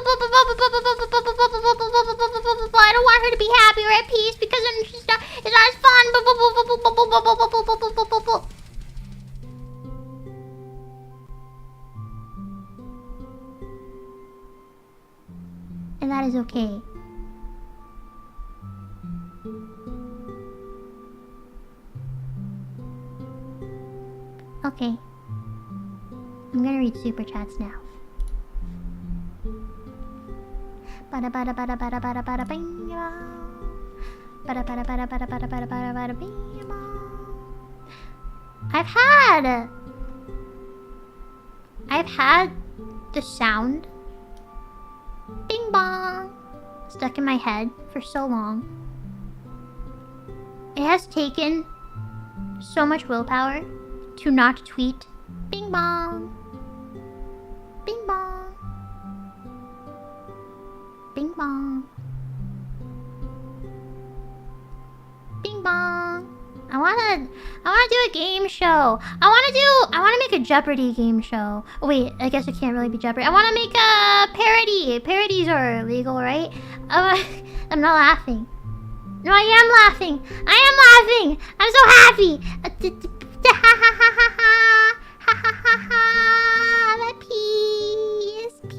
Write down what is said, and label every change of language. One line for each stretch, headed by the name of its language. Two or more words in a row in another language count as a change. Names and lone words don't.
English: I don't want her to be happy or at peace because it's not as fun, and that is okay. Okay. I'm gonna read super chats now. Bada bada bada bada bada bada bing bada bada bada bada bada bada bada bada bing. I've had the sound bing bong stuck in my head for so long. It has taken so much willpower to not tweet bing bong, bing bong, bing bong, bing bong. I wanna do a game show. I wanna make a Jeopardy game show. Oh wait, I guess it can't really be Jeopardy. I wanna make a parody. Parodies are illegal, right? I'm not laughing. No, I am laughing. I'm so happy. I'm at peace.